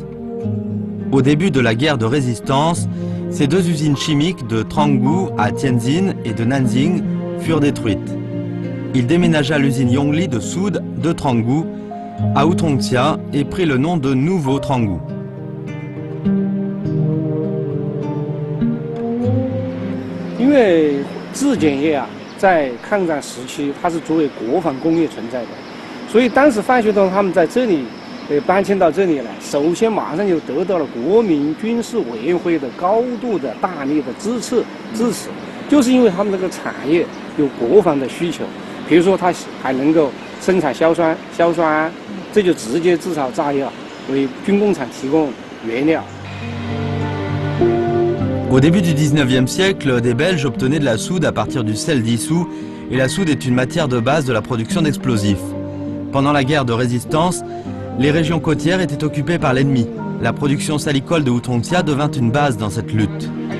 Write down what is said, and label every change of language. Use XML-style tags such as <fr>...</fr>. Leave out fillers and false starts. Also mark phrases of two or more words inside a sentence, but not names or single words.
<fr>Au début de la guerre de résistance, ces deux usines chimiques de Tranggu à Tianjin et de Nanjing furent détruites. Il déménagea l'usine Yongli de soude de Tranggu à Utontia et prit le nom de Nouveau Tranggu.</fr> <zh>因为制碱业啊，在抗战时期它是作为国防工业存在的，所以当时范学东他们在这里搬迁到这里来，首先马上就得到了国民军事委员会的高度的大力的支持，就是因为他们这个产业有国防的需求，比如说它还能够生产硝酸，这就直接制造炸药，为军工厂提供原料。</zh> <fr>Au début du 19e siècle, des Belges obtenaient de la soude à partir du sel dissous, et la soude est une matière de base de la production d'explosifs. Pendant la guerre de résistance, les régions côtières étaient occupées par l'ennemi. La production salicole de Utontia devint une base dans cette lutte.</fr>